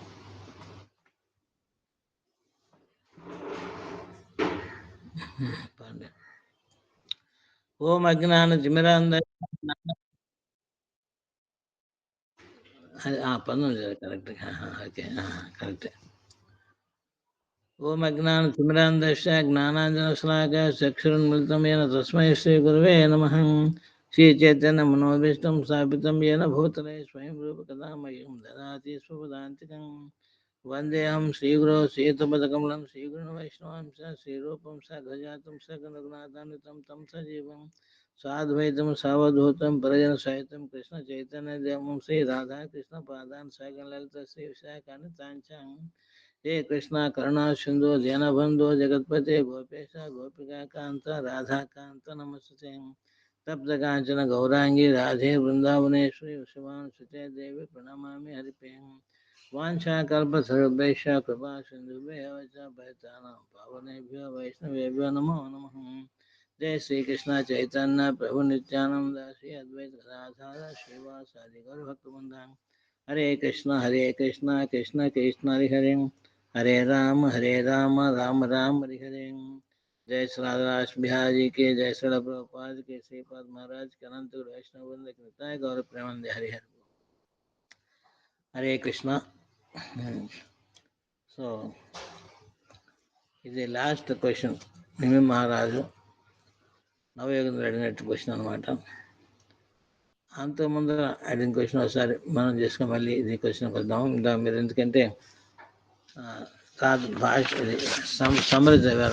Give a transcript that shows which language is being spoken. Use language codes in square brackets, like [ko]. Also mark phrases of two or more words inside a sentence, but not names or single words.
[sa] ఓం అజ్ఞాన జిమిరాంధ 19 కరెక్ట్. [en] Okay, correct. [sa] ఓం అజ్ఞాన తిమిరాంధస్య జ్ఞానాంజనశ్లాఘ చక్షురున్మిళితం येन తస్మై శ్రీ గురవే నమః. శ్రీ చైతన్య మనోభీష్టం స్థాపితం येन భూతలే స్వయం రూప కదా మह्यं దదాతి స్వపదాంతికం. వందేహం శ్రీగురో శ్రీయుతపదకమలం శ్రీగురున్ వైష్ణవాంశ శ్రీరూపం సగజాతం సగరఘునాథాన్వితం తం సజీవం సాద్వైతం సావధూతం పరిజన సహితం కృష్ణ చైతన్య దేవం శ్రీ రాధాకృష్ణ పాదాన్ సగం లలిత శ్రీ విశాఖాన్ని తాంచాం. हे कृष्णा करुणा सिंधु दीनबंधु जगतपते गोपेश गोपिका कांत राधा कांत नमस्ते. तप्त कांचन गौरांगी राधे वृंदावनेश्वरी शिवानुसुते देवी प्रणमामि हरिप्रियं. वाञ्छाकल्पतरुभ्यश्च कृपा सिन्धुभ्यः च पतितानां पावनेभ्यो वैष्णवेभ्यो नमो नमः. जय श्री कृष्ण चैतन्य प्रभु नित्यानंद श्री अद्वैत गदाधर श्रीवासादि गौरभक्तवृंद. हरे कृष्ण कृष्ण कृष्ण हरे हरे, हरे राम राम राम हरे हरे. जय श्री राधादास बिहारी के, जय श्री प्रभुपाद के, श्रीपाद महाराज के, अनंत वैष्णव वृंद के निताय गौर प्रेमानंद हरे हरे. हरे कृष्ण. [te] సో ఇది [en] last question. [te] నిమి మహారాజు నవయోగంలో అడిగినట్టు క్వశ్చన్ అనమాట. అంతకుముందు అడిగిన క్వశ్చన్ ఒకసారి మనం చేసుకుని మళ్ళీ ఇది క్వశ్చన్కి వద్దాం. ఇంకా మీరు ఎందుకంటే కాదు భాష ఇది సమ్మరీ చదివారు.